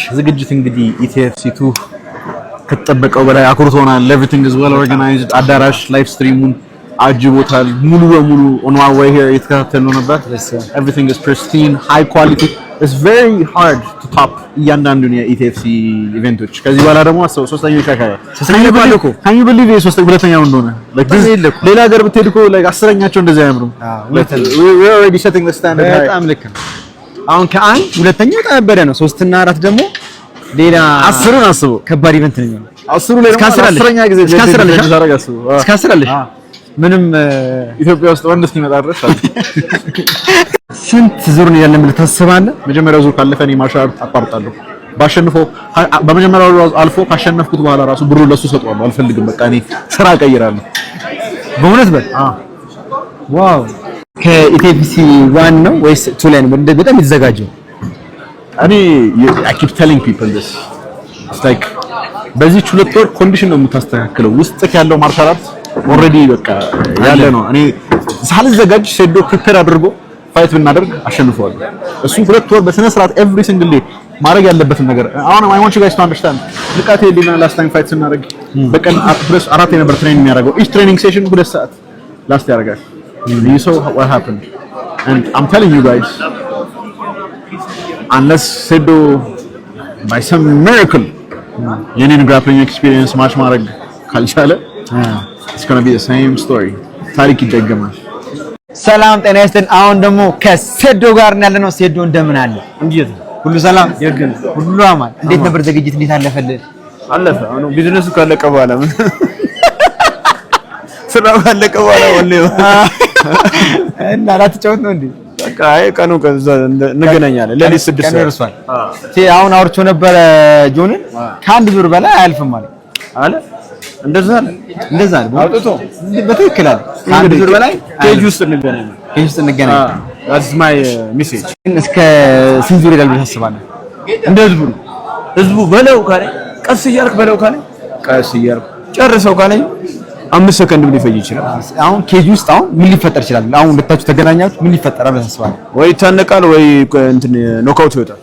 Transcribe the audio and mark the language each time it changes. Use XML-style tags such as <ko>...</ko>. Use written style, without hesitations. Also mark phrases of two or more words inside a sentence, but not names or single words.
<am>ዝግጅት እንግዲህ ኢቲኤፍሲ2 ከተጠበቀው በላይ አኩርቶናል።</am> <en>everything is well organized።</en> <am>አዳራሽ ላይቭ ስትሪሙን አጅቦታል። ሙሉ በሙሉ</am> <en>on our way here</en> <am>የተከታተልነው ነበር።</am> <en>everything is pristine high quality። it's very hard to top</en> <am>እያንዳንዱን የኢቲኤፍሲ ኢቨንቶች። ከዚህ በኋላ ደግሞ ሶስተኛው ይሻሻላል።</am> <en>can you believe</en> <am>ሁለተኛው እንደሆነ ሌላ ሀገር ብትሄድ እኮ አስረኛቸው እንደዚህ አያምሩም።</am> <en>we are already setting the standard high።</en> <am>በጣም ልክ ነው። አሁን ከአንድ ሁለተኛው ተነበረ ነው። 3 እና 4 ደግሞ ሌላ 10ን አስቡ። ከባድ ኢቨንት ነው የሚሆነው። 10 ላይ ደግሞ 10ኛ ጊዜ እስከ 10 አለሽ። ምንም ኢትዮጵያ ውስጥ ወንድ እስኪመጣ ድረስ ስንት ዙር ነው ያለን ብለህ ታስባለህ? መጀመሪያው ዙር ካለፈ እኔ ማርሻል አርት አቋርጣለሁ። ባሸንፈው በመጀመሪያው ዙር አልፎ ካሸነፍኩት በኋላ ራሱ ብሩ ለሱ ሰጠዋለሁ። አልፈልግም፣ በቃ እኔ ስራ ቀይራለሁ። በእውነት በል። ዋው። ከኢቲኤፍሲ 1 ነው ወይስ 2 ላይ ነው በጣም የተዘጋጀው?</am> <en>እኔ I keep telling people this. It's like</en> <am>በዚህ 2 ወር ኮንዲሽን ነው የምታስተካክለው። ውስጥ ያለው ማርሻል አርት ኦልሬዲ በቃ ያለ ነው። እኔ ሳልዘጋጅ ሴዶ ፕሪፔር አድርጎ ፋይት ብናደርግ አሸንፈዋለሁ። እሱ 2 ወር በስነ ስርዓት</am> <en>every single day</en> <am>ማድረግ ያለበትን ነገር አሁን</am> <en>I want you guys to understand።</en> <am>ንቃቴ ሊና</am> <en>last time</en> <am>ፋይት ስናደርግ በቀን 4 የነበር ትሬኒንግ የሚያደርገው</am> <en>each training session</en> <am>2 ሰዓት ላስት ያደርጋል።</am> <en>You saw what happened and I'm telling you guys, unless</en> <am>ሴዶ</am> <en>by some miracle</en> <am>የኔን</am> <en>grappling experience</en> <am>match ማድረግ ካልቻለ</am> <en>it's going to be the same story።</en> <am>ታሪክ ይደገማል። ሰላም ጤና ይስጥልን። አሁን ደግሞ ከሴዶ ጋር ያለነው። ሴዶ እንደምን አለ? እንዴት ሁሉ ሰላም ሁሉ አማን። እንዴት ነበር ዝግጅት? እንዴት አለፈልህ? አለፈ። አሁን ቢዝነሱ ካለቀ በኋላ ምን ስራው ካለቀ በኋላ ወለው እና ላትጫወት ነው እንዴ? በቃ ቀኑ ከዛ እንገናኛለን። ለሊት 6 ሰዓት ደርሷል። አሁን አውርቼው ነበረ ጆንን ከአንድ ዙር በላይ አያልፍም አለ። እንደዛ ነው አውጥቶ በትክክል አለ። ከአንድ ዙር በላይ ኬጅ ውስጥ እንገናኝ።</am> <en>that's my message።</en> <am>እስከ ስንት ዙር ይላል ብለህ ታስባለህ? እንደ ህዝቡ በለው ካለ ቀስ እያልክ በለው ካለ ቀስ እያልክ ጨርሰው ካለ 5 ሰከንድ ሊፈጅ ይችላል። አሁን ኬጅ ውስጥ አሁን ምን ሊፈጠር ይችላል? አሁን ሁለታችሁ ተገናኛችሁ ምን ሊፈጠራል ብለህ ታስባለህ? ወይ ታነቃል ወይ እንትን ኖካውት ይወጣል።</am>